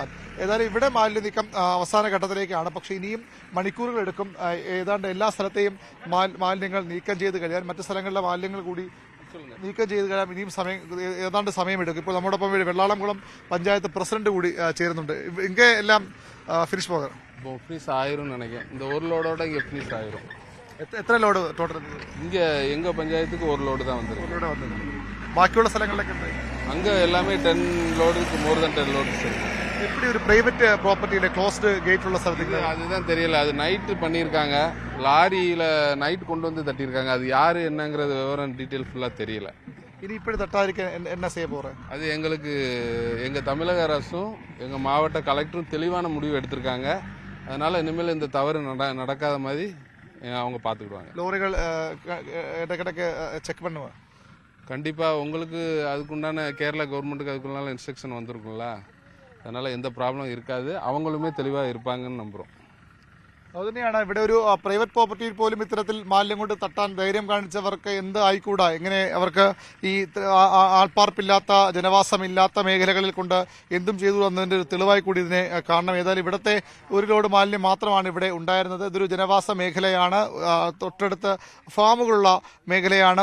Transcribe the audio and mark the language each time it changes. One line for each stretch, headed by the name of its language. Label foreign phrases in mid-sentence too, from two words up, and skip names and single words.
Malayalam: ഏതായാലും ഇവിടെ മാലിന്യ നീക്കം അവസാന ഘട്ടത്തിലേക്കാണ്. പക്ഷേ ഇനിയും മണിക്കൂറുകൾ എടുക്കും ഏതാണ്ട് എല്ലാ സ്ഥലത്തെയും മാലിന്യങ്ങൾ നീക്കം ചെയ്ത് കഴിയാൻ. മറ്റു സ്ഥലങ്ങളിലെ മാലിന്യങ്ങൾ കൂടി നീക്കം ചെയ്ത് കഴിയാൻ ഇനിയും ഏതാണ്ട് സമയമെടുക്കും. ഇപ്പോൾ നമ്മോടൊപ്പം വെള്ളാളംകുളം പഞ്ചായത്ത് പ്രസിഡന്റ് കൂടി ചേരുന്നുണ്ട്.
Tamil: ഇங்கே எல்லாம் ஃபினிஷ் போகிறோம். ஃபினிஷ் ஆயிரும் நினைக்கிறேன். இந்த 1 லோடோட இங்கே ஃபினிஷ் ஆயிரும்.
Malayalam: എത്ര ലോഡ് ടോട്ടൽ?
Tamil: இங்கே எங்கள் பஞ்சாயத்துக்கு 1 லோடு தான் வந்திருக்கு.
Malayalam: ബാക്കിയുള്ള സ്ഥലങ്ങളിലൊക്കെ
Tamil: அங்கே எல்லாமே 10 லோடுக்கு
English: more than
Tamil: 10 லோடு சார். எப்படி ஒரு
English: private propertyயில closed gate
Tamil: உள்ள സ്ഥലத்துக்கு அதுதான் தெரியல. அது நைட்டு பண்ணியிருக்காங்க, லாரியில் நைட் கொண்டு வந்து தட்டியிருக்காங்க. அது யார் என்னங்கிறது விவரம் டீட்டெயில் ஃபுல்லாக தெரியல. இனி இப்படி தட்டாதிருக்க என்ன செய்ய போகிறேன்? அது எங்களுக்கு எங்கள் தமிழக அரசும் எங்கள் மாவட்ட கலெக்டரும் தெளிவான முடிவு எடுத்திருக்காங்க. அதனால் இனிமேல் இந்த தவறு நடக்காத மாதிரி அவங்க பார்த்துக்கிடுவாங்க. லோரிகள் இடைக்கிடக்கு செக் பண்ணுவேன். கண்டிப்பாக உங்களுக்கு அதுக்குண்டான கேரளா கவர்மெண்ட்டுக்கு அதுக்குள்ளான இன்ஸ்ட்ரக்ஷன் வந்திருக்குங்களா, அதனால் எந்த ப்ராப்ளம் இருக்காது. அவங்களுமே தெளிவாக இருப்பாங்கன்னு நம்புகிறோம்.
Malayalam: അതുതന്നെയാണ് ഇവിടെ ഒരു
English: private propertyയിൽ
Malayalam: പോലും ഇത്തരത്തിൽ മാലിന്യം കൊണ്ട് തട്ടാൻ ധൈര്യം കാണിച്ചവർക്ക് എന്ത് ആയിക്കൂടാ? എങ്ങനെ അവർക്ക് ഈ ആൾപ്പാർപ്പില്ലാത്ത ജനവാസമില്ലാത്ത മേഖലകളിൽ കൊണ്ട് എന്തും ചെയ്തു എന്നതിൻ്റെ ഒരു തെളിവായി കൂടി ഇതിനെ കാണണം. ഏതായാലും ഇവിടുത്തെ 1 ലോഡ് മാലിന്യം മാത്രമാണ് ഇവിടെ ഉണ്ടായിരുന്നത്. ഇതൊരു ജനവാസ മേഖലയാണ്, തൊട്ടടുത്ത് ഫാമുകളുള്ള മേഖലയാണ്.